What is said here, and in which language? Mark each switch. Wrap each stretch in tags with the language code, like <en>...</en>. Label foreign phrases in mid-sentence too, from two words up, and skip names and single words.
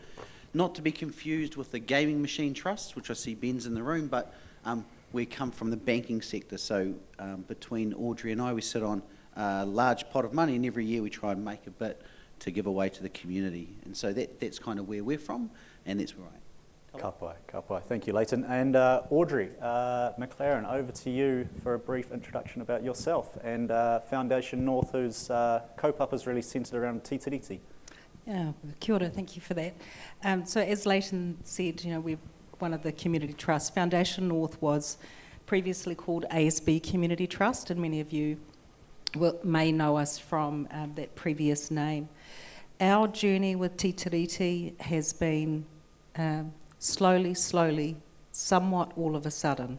<en>Not to be confused with the Gaming Machine Trust, which I see Ben's in the room, but we come from the banking sector. So between Audrey and I, we sit on a large pot of money, and every year we try and make a bit to give away to the community. And so that's kind of where we're from, and that's where I am.</en> <mi>Ka pai.</mi> <en>Thank you, Leighton. And Audrey McLaren, over to you for a brief introduction about yourself and Foundation North, whose kaupapa is really centred around Titiriti. Yeah,</en> <mi>kia ora,</mi> <en>thank you for that. So as Leighton said, we're one of the community trusts. Foundation North was previously called ASB Community Trust, and many of you may know us from that previous name. Our journey with Titiriti has been slowly, somewhat all of a sudden.</en>